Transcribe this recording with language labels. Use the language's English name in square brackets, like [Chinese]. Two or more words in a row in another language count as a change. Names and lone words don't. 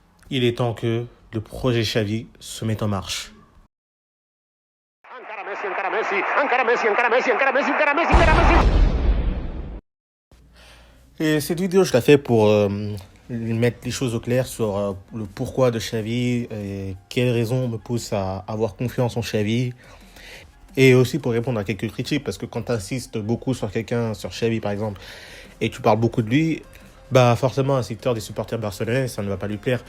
[French] Il est temps que le projet Xavi se mette en marche. [Catalan] Encara Messi, encara Messi, encara Messi, encara Messi, encara Messi, encara Messi, encara Messi. [French] Et cette vidéo, je la fais pour mettre les choses au clair sur le pourquoi de Xavi et quelles raisons me poussent à avoir confiance en Xavi. Et aussi pour répondre à quelques critiques, parce que quand tu insistes beaucoup sur quelqu'un, sur Xavi par exemple, et tu parles beaucoup de lui, bah forcément un secteur des supporters barcelonais, ça ne va pas lui plaire.